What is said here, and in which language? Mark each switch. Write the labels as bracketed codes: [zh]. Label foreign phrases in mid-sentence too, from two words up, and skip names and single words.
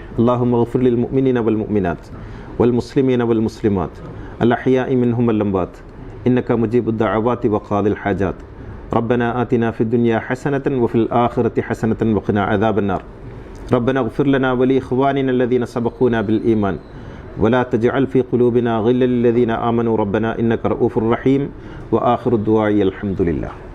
[ar] اللهم اغفر للمؤمنين والمؤمنات والمسلمين والمسلمات الأحياء منهم والأموات إنك مجيب الدعوات وقاضي الحاجات. ربنا آتنا في الدنيا حسنة وفي الآخرة حسنة وقنا عذاب النار. ربنا اغفر لنا ولإخواننا الذين سبقونا بالإيمان ولا تجعل في قلوبنا غلا للذين آمنوا ربنا إنك رؤوف رحيم وآخر الدعاء الحمد لله.